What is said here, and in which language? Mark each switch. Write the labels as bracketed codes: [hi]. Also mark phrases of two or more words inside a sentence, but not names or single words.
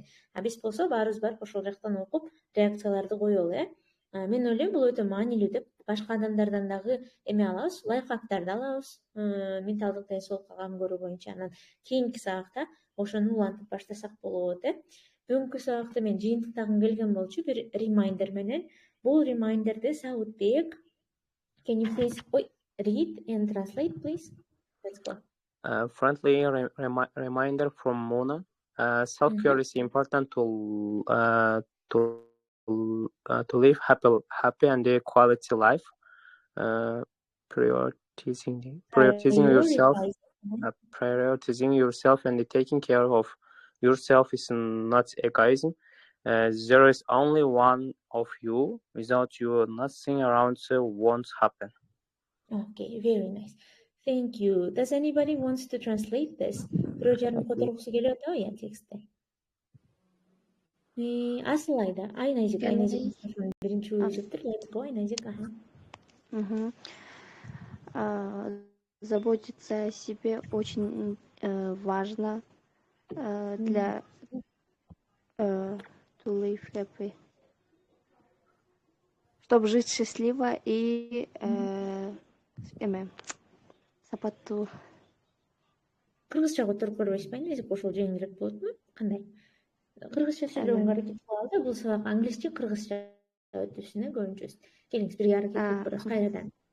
[ky] Биз болсо баарыбыз барып ошол жактан окуп реакцияларды коелу, Мен ойлойм бул өтө маанилүү деп башка адамдардан дагы эме алабыз, лайфхактарды алабыз, менталдык ден соолукка кам көрүү боюнча. Анан кийинки сабакта ошону улантып баштасак болот, Бүгүнкү сабакта мен жыйынтыктагым келген болчу бир ремайндер менен. Бул ремайндерди Саутбек, [en] can you please read and translate, please? Let's go. Friendly reminder from Mona. Self-care is important to live happy and a quality life. Prioritizing yourself and taking care of yourself is not egoism. There is only one of you. Without you, nothing around you won't happen. Okay, very nice. Thank you. Does anybody wants to translate this? [ky] Бирөө которгусу келип атабы я текстте? Асыл айда, Айназик биринчи өзүктүр. [en] Let's go, Айназик. [ru] Заботиться о себе очень важно для [en] to live happy, [ru] чтобы жить счастливо и сапаттуу. [ky] Кыргызча которуп көрбөйсүзбү? Айназик ошол жеңилирээк болотпу? Кандай? Кыргызча сүйлөгөнгө аракет кылалы да, бул сабак англисче кыргызча өтүшүнө көбүнчөсү. Келиңиз бирге аракет кылып көрөбүз кайрадан.